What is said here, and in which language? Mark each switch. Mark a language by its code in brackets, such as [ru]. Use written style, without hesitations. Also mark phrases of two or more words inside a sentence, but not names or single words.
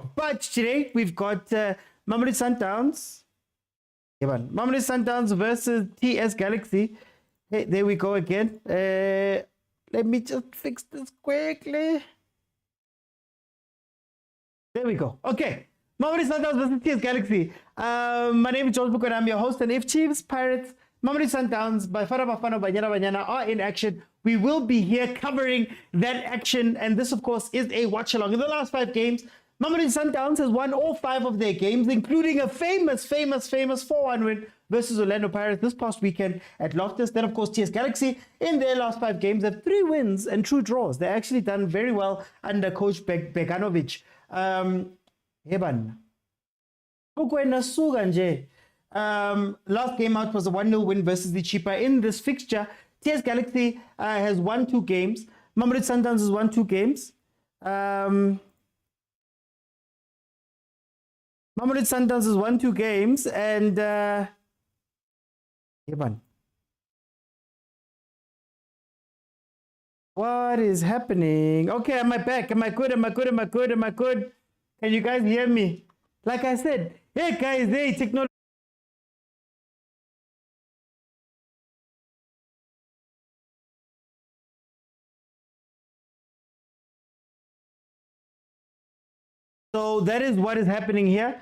[en] But today we've got Mamelodi Sundowns. Mamelodi Sundowns versus TS Galaxy. Hey, there we go again. Let me just fix this quickly. There we go. Okay. Mamelodi Sundowns versus TS Galaxy. My name is Jordaan Milford. I'm your host. And if Chiefs, Pirates, Mamelodi Sundowns, bafana, banyana are in action, we will be here covering that action. And this, of course, is a watch-along. In the last 5 games, Mamelodi Sundowns has won all 5 of their games, including a famous 4-1 win versus Orlando Pirates this past weekend at Loftus. Then, of course, TS Galaxy, in their last 5 games, have 3 wins and 2 draws. They're actually done very well under Coach Beganovic. [zu] Heban. Mokwena suga nje. [en] Last game out was a 1-0 win versus the cheaper. In this fixture, TS Galaxy has won 2 games. Mamelodi Sundowns has won 2 games. Mamelodi Sundowns has won 2 games, and Heban. What is happening? Okay, am I back? Am I good? Can you guys hear me? Like I said, hey guys, hey, technology. So that is what is happening here.